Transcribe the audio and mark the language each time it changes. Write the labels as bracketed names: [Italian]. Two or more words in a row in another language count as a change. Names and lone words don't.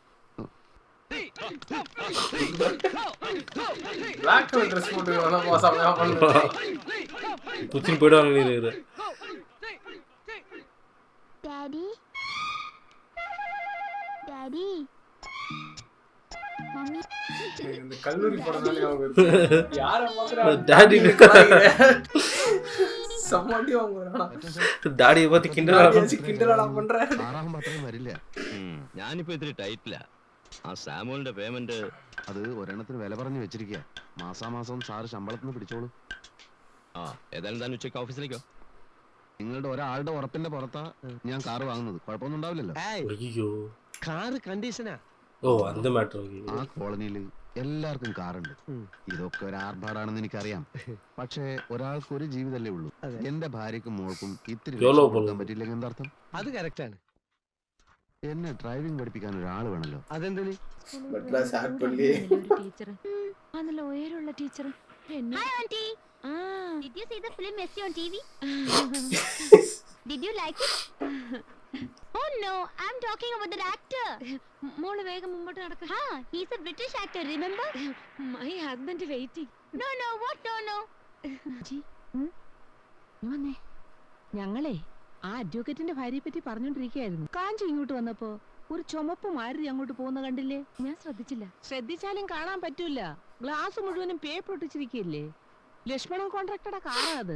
[Malayalam] പുച്ചിൻ പോയിടുവാണ്. [English] daddy daddy mummy [Tamil] கல்லூரி படம்னாலே அவங்க யார டாடி சமாட்டி வாங்குறானா டாடியை பத்தி கிண்டலா பண்ற. [Malayalam] ആറാം മാത്രമേ വരില്ല. ഞാനിപ്പോ ഇത്തിരി ടൈറ്റില്ല. ആ സാമുവലിന്റെ പേയ്മെന്റ് അത് ഒരെണ്ണത്തിന് വില പറഞ്ഞു വെച്ചിരിക്കുക. മാസാമാസം സാറ് ശമ്പളത്തിന് പിടിച്ചോളൂ. ആ ഏതായാലും താൻ ഉച്ചയ്ക്ക് ഓഫീസിലേക്കോ? നിങ്ങളുടെ ഒരാളുടെ ഉറപ്പിന്റെ പുറത്താ ഞാൻ കാറ് വാങ്ങുന്നത്. കുഴപ്പമൊന്നും ഉണ്ടാവില്ലല്ലോ. ஐயோ കാറ് കണ്ടീഷനാ. ഓ അത് മാറ്റർ. ആ കോളനിയിൽ എല്ലാവർക്കും കാറുണ്ട്. ഇതൊക്കെ ഒരു ആർഭാടാണെന്ന് എനിക്കറിയാം. പക്ഷേ ഒരാൾക്ക് ഒരു ജീവിതമല്ലേ ഉള്ളൂ. എന്റെ ഭാര്യക്കും മോൾക്കും ഇത്തിരി കൊടുക്കാൻ പറ്റില്ലെങ്കിൽ എന്താർത്ഥം? അത് കറക്റ്റ് ആണ്. എന്നെ ഡ്രൈവിംഗ് പഠിപ്പിക്കാൻ ഒരാൾ വേണല്ലോ. അതെന്തിന്? ടീച്ചർ നല്ല ഉയരമുള്ള ടീച്ചർ. [English] Hi auntie. Did you see the film Messi on TV? Did you like it? Oh no, I'm talking about the actor. [Malayalam] മോള് വേഗം മുമ്പോട്ട് നടക്ക. [English] He's a British actor, remember? My husband waiting. No, what? No. [Malayalam] വന്നേ. ഞങ്ങളെ ആ അഡ്വക്കേറ്റിന്റെ ഭാര്യയെ പറ്റി പറഞ്ഞോണ്ടിരിക്കുകയായിരുന്നു. കാഞ്ചി ഇങ്ങോട്ട് വന്നപ്പോ ഒരു ചുമപ്പ് മാരുതി അങ്ങോട്ട് പോകുന്ന കണ്ടില്ലേ? ഞാൻ ശ്രദ്ധിച്ചില്ല. ശ്രദ്ധിച്ചാലും കാണാൻ പറ്റൂല. ഗ്ലാസ് മുഴുവനും പേപ്പർ ഒട്ടിച്ചിരിക്കല്ലേ. ലക്ഷ്മണൻ കോൺട്രാക്ടറുടെ കാറാ അത്.